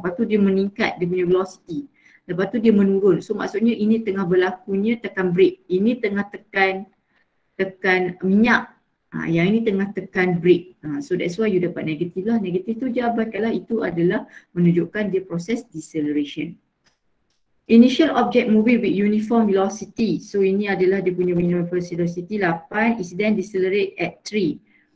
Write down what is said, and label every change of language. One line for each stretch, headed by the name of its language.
Malay: Lepas tu dia meningkat dia punya velocity. Lepas tu dia menurun. So maksudnya ini tengah berlakunya tekan brake. Ini tengah tekan minyak. Yang ini tengah tekan brake. So
English: that's why you
Malay: dapat negatif lah. Negatif tu je abaikanlah, itu adalah menunjukkan dia proses deceleration.
English: Initial object moving with uniform velocity. So
Malay: ini adalah dia punya
English: uniform velocity 8 is then decelerate at 3.